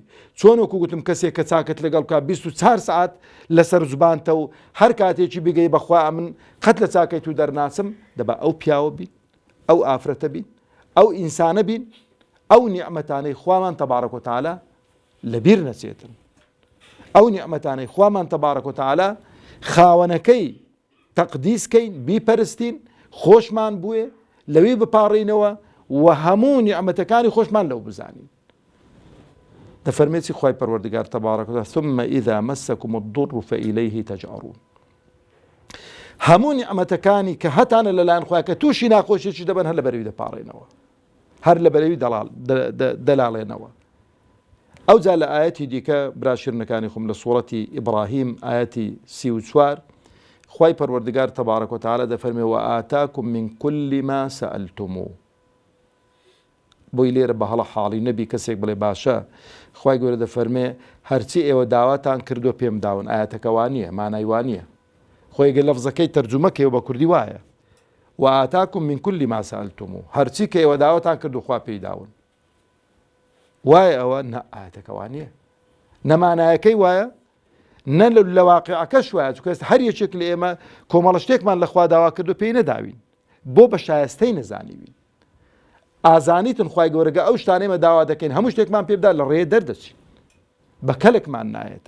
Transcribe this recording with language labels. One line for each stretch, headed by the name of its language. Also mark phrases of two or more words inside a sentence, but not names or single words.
Central Kurdish: چۆن وەکو گوتم کەسێک کە چاکت لەگەڵ بکات 24 ساعت لەسەر زوبانتە و هەر کاتێکی بگەی بەخوا من قەت لە چاکەی تو دەرناچم، دەبا ئەو پیاوە بین، ئەو ئافرەتە بین، ئەو ئینسانە بین، ئەو نیعمەتانەی خوامان
Arabic: تەبارەک و تەعالا
Central Kurdish: لەبیر نەچێتن، ئەو نیعمەتانەی خوامان
Arabic: تەبارەک و تەعالا
Central Kurdish: خاوەنەکەی تەقدیسکەین بیپەرستین خۆشمان بووێ لەوێ بپاڕینەوە و هەموو نیعمەتەکانی خۆشمان لەو بزانین. دەفەرمێتی خوای پەروەردگار
Arabic: تەبارەک و تەعالا ثم إذا مسكم الضر فإليه تجأرون.
Central Kurdish: هەموو نیعمەتەکانی کە هەتانە لەلایەن خوای کە تووشی ناخۆشیێکی دەبن هەر لەبەرەوەی دەپاڕێنەوە، هەر لەبەرەوەی دەلاڵێنەوە. ئەوجا لە ئاەتی دیکە براشرنەکانی خۆم لە سوورەتی ئیبراهیم ئاەتی 34 خوای پەروەردگار
Arabic: تەبارەک و تەعالا
Central Kurdish: دەفەرمێ
Arabic: وآتاكم من كل ما سألتموه.
Central Kurdish: بۆی لێرە بە هەڵە حاڵی نەبی کەسێک بڵێ باشە خوای گەورە دەفەرمێ هەرچی ئێوە داواتان کردو پێم داون. ئاەتەکەوان نییە، مانای وان نییە، خۆی گە لەفزەکەی تەرجومەکەوە بە کوردی وایە
Arabic: وآتاكم من كل ما سألتموه،
Central Kurdish: هەرچی کە ئێوە داواتان کردو خوا پێی داون. وایە ئەوە نە، ئاەتەکەوان نییە. نەمانایەکەی وایە نە لە واقعەکەش وایە چونکە هەر یەکێک لە ئێمە کۆمەڵە شتێکمان لەخوا داوا کردو پێی نەداوین بۆ بە شایستەی نەزانیوین ئازانیتن خوای گەورەگە ئەو شتانەی ئێمە داوا دەکەین هەموو شتێکمان پێ بدا لە ڕێ دەردەچین بە کەلێکمان نایەتن.